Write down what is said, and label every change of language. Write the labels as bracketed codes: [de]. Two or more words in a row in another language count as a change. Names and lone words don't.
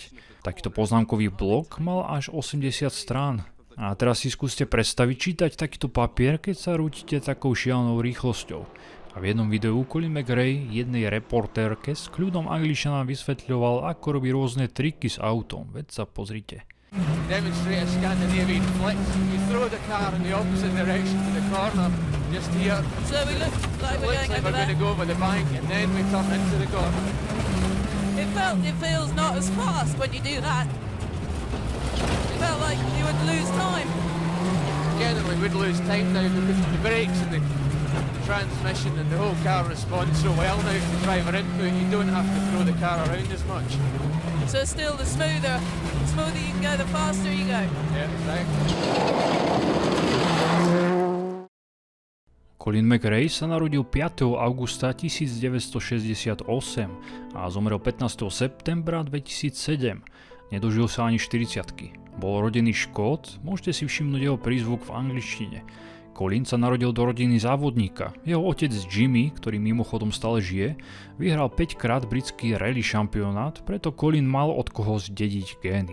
[sk] Takýto poznámkový blok mal až 80 strán. A teraz si skúste predstaviť čítať takýto papier, keď sa rútite takou šialenou rýchlosťou. A v jednom videu Colin McRae jednej reportérke s kľudom angličana vysvetľoval, ako robí rôzne triky s autom. Veď sa pozrite. [en] Demonstrate a Scandinavian flex. You throw the car in the opposite direction to the corner, just here. So we look like we're going over there. We're going to go over the bank and then we turn into the corner. It feels not as fast when you do that. It felt like you would lose time. Generally we'd lose time now because of the brakes and the the transmission and the whole car responds so well now to driver input, you don't have to throw the car around as much. So still the smoother you can go, the faster you go. Yeah, exactly. [sk] Colin McRae sa narodil 5. augusta 1968 a zomrel 15. septembra 2007. Nedožil sa ani 40-ky. Bol rodený Škót, môžete si všimnúť jeho prízvuk v angličtine. Colin sa narodil do rodiny závodníka. Jeho otec Jimmy, ktorý mimochodom stále žije, vyhral 5-krát britský rally šampionát, preto Colin mal od koho zdediť gény.